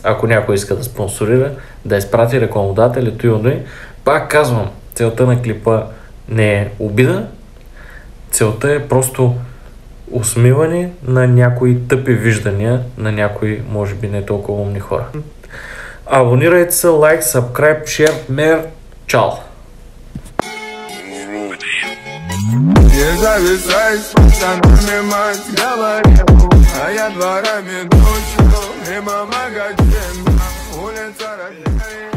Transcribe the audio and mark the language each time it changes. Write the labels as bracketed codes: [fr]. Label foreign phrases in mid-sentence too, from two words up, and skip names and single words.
[bg] Ако някой иска да спонсорира, да изпрати рекламодателя, той. Пак казвам, целта на клипа не е обида, целта е просто усмиване на някои тъпи виждания на някои, може би не толкова умни хора. Абонирайте се, [en] like, subscribe, share, [bg] мер, чао! [ru] Не зависай, пацанами мать говорил, а я дворами ночью, мимо магазина, улица Рождества.